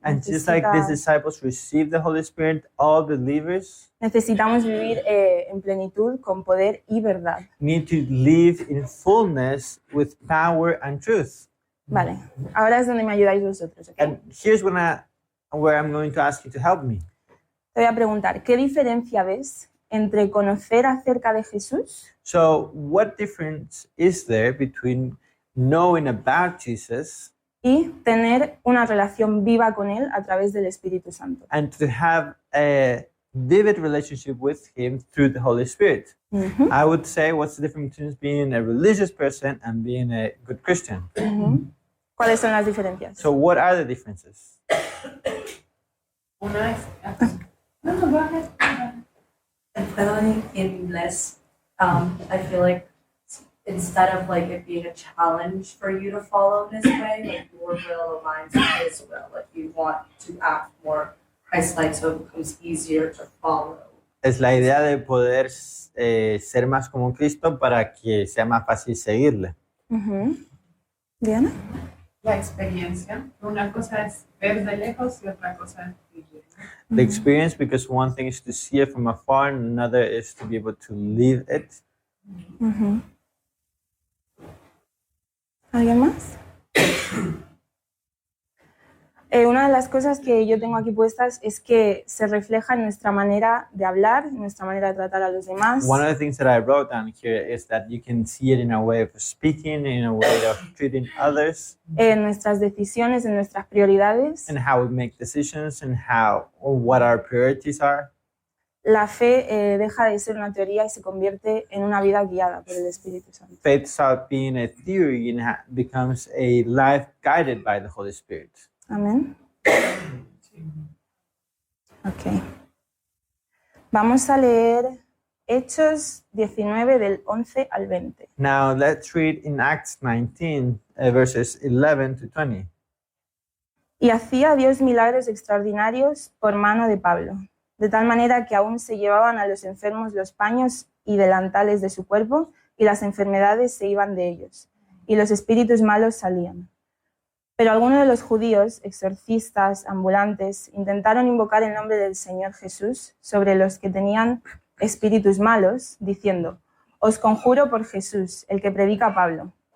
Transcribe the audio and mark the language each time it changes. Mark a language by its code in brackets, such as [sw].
[en] And just like these disciples received the Holy Spirit, all believers [es] necesitamos vivir en plenitud, con poder y verdad. [en] need to live in fullness with power and truth. [es] Vale, ahora es donde me ayudáis vosotros, ¿ok? [en] And here's where I'm going to ask you to help me. [es] Te voy a preguntar, ¿qué diferencia ves entre conocer acerca de Jesús [en] So, what difference is there between knowing about Jesus [es] y tener una relación viva con Él a través del Espíritu Santo? [en] and to have a vivid relationship with Him through the Holy Spirit? Ujú, I would say, what's the difference between being a religious person and being a good Christian? ujú. [es] ¿Cuáles son las diferencias? [en] So, what are the differences? [es] Una es. [en] No, go ahead. Feeling in less. I feel like instead of like it being a challenge for you to follow His way, like your will aligns with His will. Like you want to act more Christ-like, so it becomes easier to follow. [es] Es la idea de poder ser más como Cristo para que sea más fácil seguirle. Ujú. ¿Diana? La experiencia. Una cosa es ver de lejos y otra cosa es vivir. [en] The experience, because one thing is to see it from afar, and another is to be able to live it. Ujú. [es] ¿Alguien más? Una de las cosas que yo tengo aquí puestas es que se refleja en nuestra manera de hablar, en nuestra manera de tratar a los demás, [en] One of the things that I wrote down here is that you can see it in a way of speaking, in a way of treating others, [es] en nuestras decisiones, en nuestras prioridades. [en] and how we make decisions, and what our priorities are. [es] La fe deja de ser una teoría y se convierte en una vida guiada por el Espíritu Santo. [en] Faith stops being a theory and becomes a life guided by the Holy Spirit. [es] Amén. Ok. Vamos a leer Hechos 19 del 11 al 20. [en] Now let's read in Acts 19, verses 11 to 20. [es] Y hacía Dios milagros extraordinarios por mano de Pablo, de tal manera que aún se llevaban a los enfermos los paños y delantales de su cuerpo, y las enfermedades se iban de ellos, y los espíritus malos salían. Pero algunos de los judíos, exorcistas, ambulantes, intentaron invocar el nombre del Señor Jesús sobre los que tenían espíritus malos, diciendo: «Os conjuro por Jesús, el que predica Pablo».